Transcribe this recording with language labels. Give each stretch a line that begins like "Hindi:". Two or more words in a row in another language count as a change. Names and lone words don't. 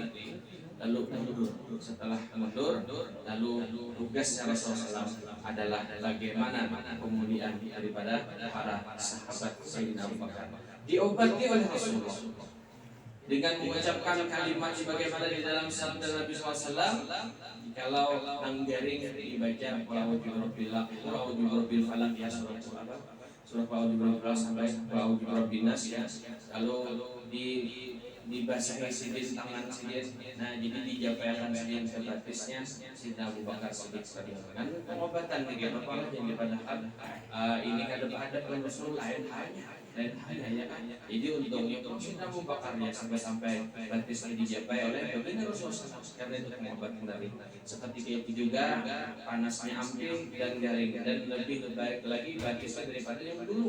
Indonesian: Lalu mundur, setelah mundur, lalu tugasnya Rasulullah SAW adalah bagaimana kemuliaan daripada para sahabat Sayyidina Abu Bakar diobati oleh Rasulullah dengan mengucapkan kalimat sebagaimana di dalam sabda Nabi SAW.
Banjar: Kalau anggaring dibaca Qul falaq ya, surah Qul sampai Qul nas ya, lalu dibasahi sidin tangan sidin. Nah jadi dijapaikan sidin ke batisnya Sayyidina Abu Bakar Siddiq dengan pengobatan begitu apa yang padahal ini ada Rasul lain hanya ya kan. Jadi untungnya Sayyidina Abu Bakar ya sampai batisnya dijapai oleh baginda Rasulullah karena itu pengobatan dari seketika itu juga panasnya amping dan garing, dan lebih baik lagi batisnya daripada yang dulu.